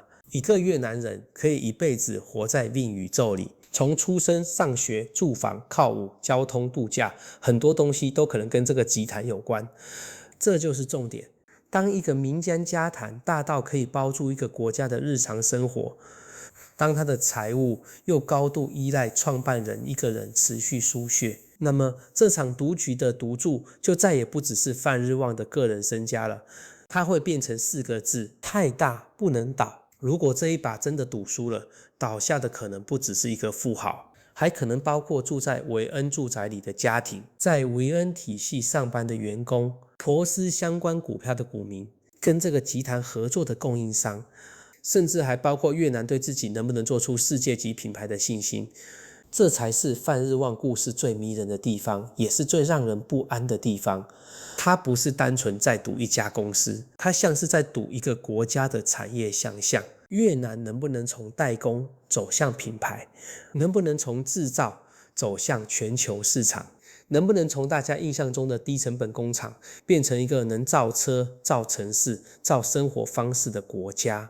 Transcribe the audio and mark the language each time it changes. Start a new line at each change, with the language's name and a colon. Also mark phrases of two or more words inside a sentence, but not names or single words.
Chinese: 一個越南人可以一輩子活在 Vin 宇宙裡，從出生、上學、住房、靠舞、交通、度假，很多東西都可能跟這個集團有關。這就是重點。當一個民間家團大到可以包住一個國家的日常生活，當他的財務又高度依賴創辦人一個人持續輸血，那麼這場賭局的賭注就再也不只是范日旺的個人身家了，它會變成4個字：太大不能倒。如果這一把真的賭輸了，倒下的可能不只是一個富豪，還可能包括住在維恩住宅裡的家庭，在維恩體系上班的員工，婆斯相關股票的股民，跟這個集團合作的供應商，甚至還包括越南對自己能不能做出世界級品牌的信心。這才是范日旺故事最迷人的地方，也是最讓人不安的地方。他不是單純在賭一家公司，他像是在賭一個國家的產業想象。越南能不能從代工走向品牌？能不能從製造走向全球市場？能不能從大家印象中的低成本工廠變成一個能造車、造城市、造生活方式的國家？